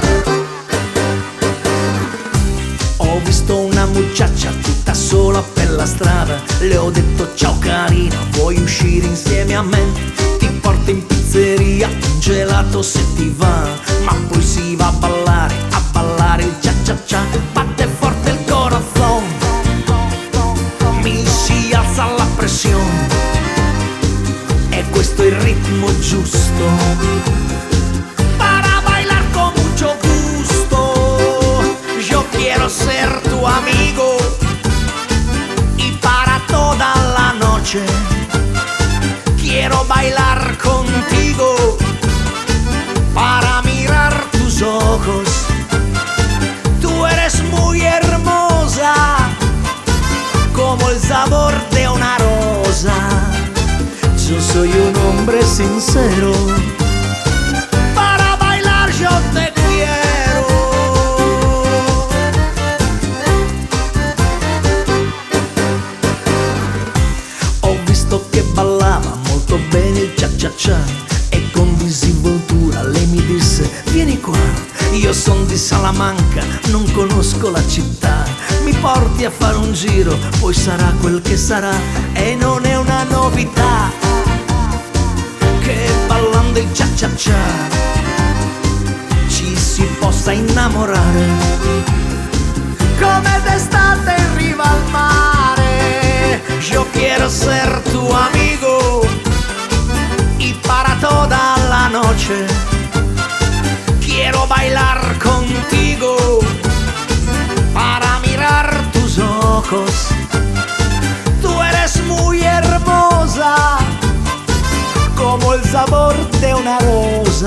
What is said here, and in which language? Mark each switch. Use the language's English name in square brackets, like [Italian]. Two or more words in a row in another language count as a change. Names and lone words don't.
[Italian] Ho visto una muchacha tutta sola per la strada. Le ho detto ciao carina, vuoi uscire insieme a me? Ti porto in pizzeria, un gelato se ti va. Ma poi si va a ballare il cia cia cia. Batte forte il corazon, mi si alza la pressione. E questo è il ritmo giusto [Spanish] para bailar con mucho gusto. Yo quiero ser tu amigo y para toda la noche quiero bailar contigo para mirar tus ojos. Tú eres muy hermosa como el sabor de una rosa. Yo soy un hombre sincero, para bailar yo te quiero. [Italian] Ho visto che ballava molto bene il cia cia cia e con disinvoltura lei mi disse vieni qua. Io son di Salamanca, non conosco la città. Mi porti a fare un giro, poi sarà quel che sarà. E non è una novità che ballando il cia cia cia ci si possa innamorare come d'estate in riva al mare. [Spanish] Yo quiero ser tu amigo y para toda la noche quiero bailar contigo para mirar tus ojos. Tú eres muy hermosa como el sabor de una rosa.